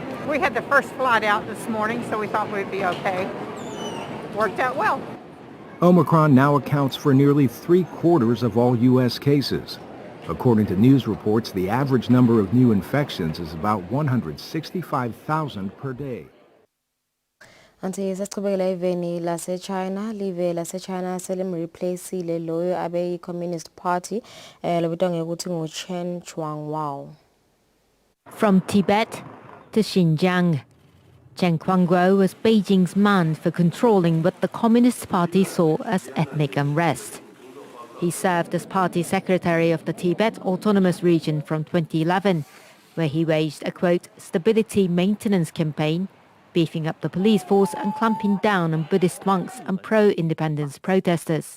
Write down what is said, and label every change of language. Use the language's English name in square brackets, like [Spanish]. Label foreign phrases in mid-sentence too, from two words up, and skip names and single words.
[English] We had the first flight out this morning, so we thought we'd be okay. Worked out well. Omicron now accounts for nearly 3/4 of all U.S. cases. According to news reports, the average number of new infections is about 165,000 per day. [Swati] Anti sesichubekela eveni lase-China, live lase-China selimreplaceile loyo abe i-Communist Party lobitwa ngekuthi ngu-Chen Shuangwao. [English] From Tibet to Xinjiang, Chen Quanguo was Beijing's man for controlling what the Communist Party saw as ethnic unrest. He served as party secretary of the Tibet Autonomous Region from 2011, where he waged a, quote, stability maintenance campaign, beefing up the police force and clamping down on Buddhist monks and pro-independence protesters.